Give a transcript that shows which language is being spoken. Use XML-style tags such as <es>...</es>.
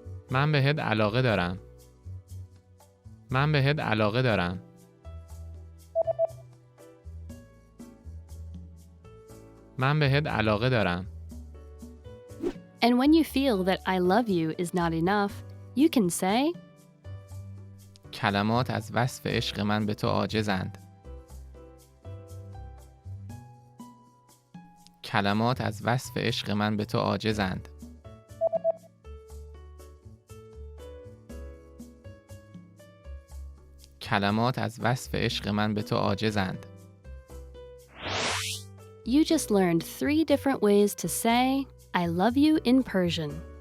<fa>من بهت علاقه دارم. من بهت علاقه دارم. من بهت علاقه دارم.</fa> <en>And when you feel that I love you is not enough, you can say</en> <fa>کلمات از وصف عشق من به تو عاجزند. کلمات از وصف عشق من به تو عاجزند. کلمات از وصف عشق من به تو عاجزند.</fa> <en>You just learned 3 different ways to say, I love you in Persian.</en>